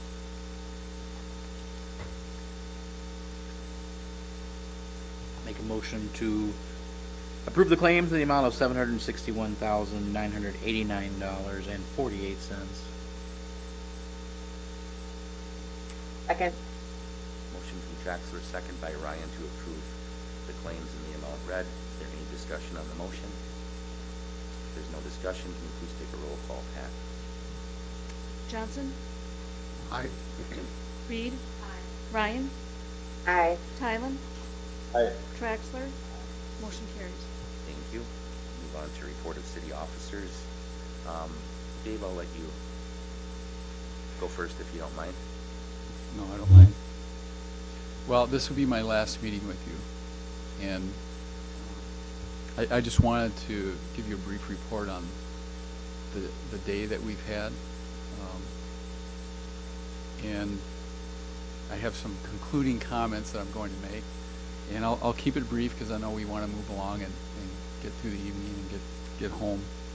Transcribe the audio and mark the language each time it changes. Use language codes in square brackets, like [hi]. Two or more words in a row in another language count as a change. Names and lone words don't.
[en] Make a motion to approve the claims in the amount of $761,989.48. Second. Motion from Traxler, second by Ryan to approve the claims in the amount read. Is there any discussion on the motion? If there's no discussion, can you please take a roll call, Pat? Johnson? Aye. Reed? Ryan? Aye. Tylen? Aye. Traxler? Motion carries. Thank you. Move on to report of city officers. Dave, I'll let you go first if you don't mind. No, I don't mind. Well, this will be my last meeting with you, and I just wanted to give you a brief report on the day that we've had, and I have some concluding comments that I'm going to make, and I'll keep it brief because I know we want to move along and get through the evening and get home.